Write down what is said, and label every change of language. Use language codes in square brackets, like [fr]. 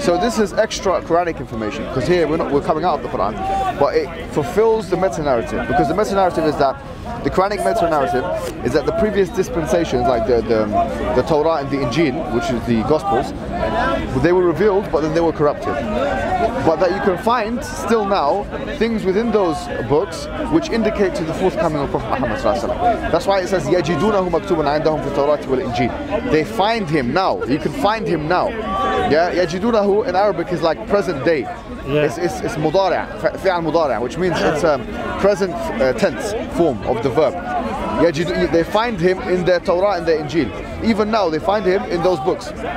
[en] So this is extra Quranic information, because here we're coming out of the Quran, but it fulfills the meta-narrative, because the meta-narrative is that the Quranic meta-narrative is that the previous dispensations, like the Torah and the Injil, which is the Gospels, They were revealed, but then they were corrupted. But that you can find still now things within those books which indicate to the forthcoming of Prophet Muhammad ﷺ. That's why it says [ar] يَجِدُونَهُ مَكْتُوبًا عِنْدَهُمْ فِي التَّوْرَاةِ وَالْإِنْجِيلِ. [en] They find him now. You can find him now. Yeah, يَجِدُونَهُ in Arabic is like present day. Yeah. It's مضارع, فعل مضارع, which means it's present tense form of the verb. They find him in their Torah and their Injil. Even now they find him in those books.